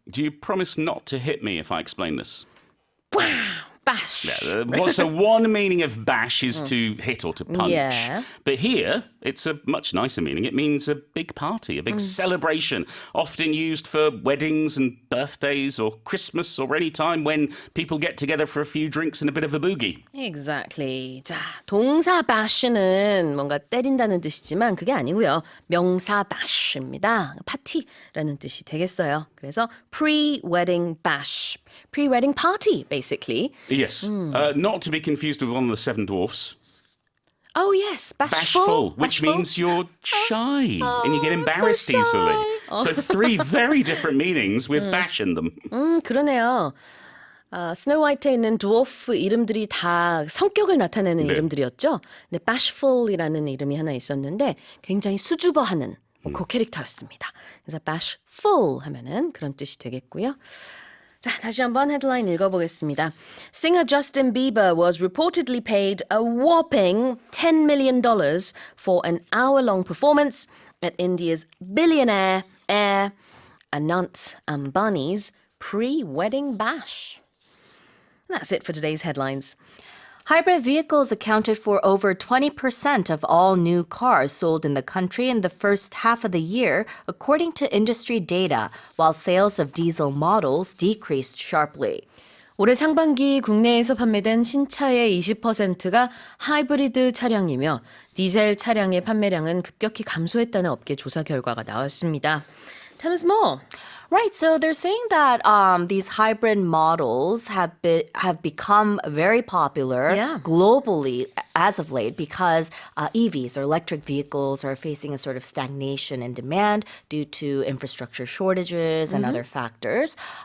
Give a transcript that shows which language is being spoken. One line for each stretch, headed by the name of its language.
English: Do you promise not to hit me if I explain this? bash. So one meaning of bash is to hit or to punch. Yeah. But here, it's a much nicer meaning. It means a big party, a big celebration, often used for weddings and birthdays or Christmas or any time when people get together for a few drinks and a bit of a boogie. Exactly.
Korean: 자, 동사 bash는 뭔가 때린다는 뜻이지만 그게 아니고요. 명사 bash입니다. 파티라는 뜻이 되겠어요.
English: 그래서 pre-wedding bash, pre-wedding party, basically. Yes. Not to be confused with one of the Seven Dwarfs. Oh yes, Bashful, which Bashful. means you're shy and you get I'm embarrassed so easily. shy. So three very different meanings with bash in them.
Korean: 그러네요. 스노우 화이트에 있는 드워프 이름들이 다 성격을 나타내는 네. 이름들이었죠. 근데 bashful이라는 이름이 하나 있었는데 굉장히 수줍어하는 그 캐릭터였습니다. 그래서 bashful 하면은 그런 뜻이 되겠고요. 자, 다시 한번 헤드라인 읽어보겠습니다.
English: Singer Justin Bieber was reportedly paid a whopping $10 million for an hour-long performance at India's billionaire heir Anant Ambani's pre-wedding bash. And that's it for today's headlines. Hybrid vehicles accounted for over 20% of all new cars sold in the country in the first half of the year, according to industry data, while sales of diesel models decreased sharply.
Korean: 올해 상반기 국내에서 판매된 신차의 20%가 하이브리드 차량이며 디젤 차량의 판매량은 급격히 감소했다는 업계 조사 결과가 나왔습니다.
English: Tell us more. Right, so they're saying that these hybrid models have become very popular Yeah. globally as of late because EVs or electric vehicles are facing a sort of stagnation in demand due to infrastructure shortages and other factors.